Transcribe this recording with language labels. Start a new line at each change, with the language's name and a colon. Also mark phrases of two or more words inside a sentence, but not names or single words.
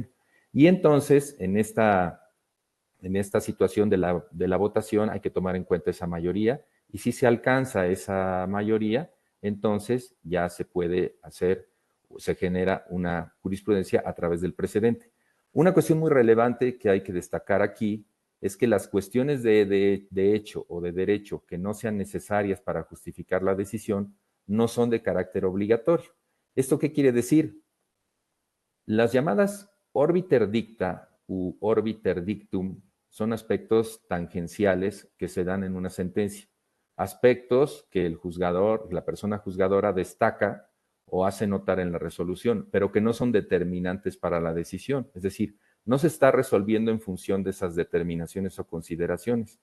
Spanish: Y entonces, en esta situación de la votación hay que tomar en cuenta esa mayoría, y si se alcanza esa mayoría, entonces ya se puede hacer, se genera una jurisprudencia a través del precedente. Una cuestión muy relevante que hay que destacar aquí es que las cuestiones de hecho o de derecho que no sean necesarias para justificar la decisión no son de carácter obligatorio. ¿Esto qué quiere decir? Las llamadas
Latin: orbiter dicta
Spanish: u
Latin: orbiter dictum
Spanish: son aspectos tangenciales que se dan en una sentencia, aspectos que el juzgador, la persona juzgadora destaca o hace notar en la resolución, pero que no son determinantes para la decisión. Es decir, no se está resolviendo en función de esas determinaciones o consideraciones.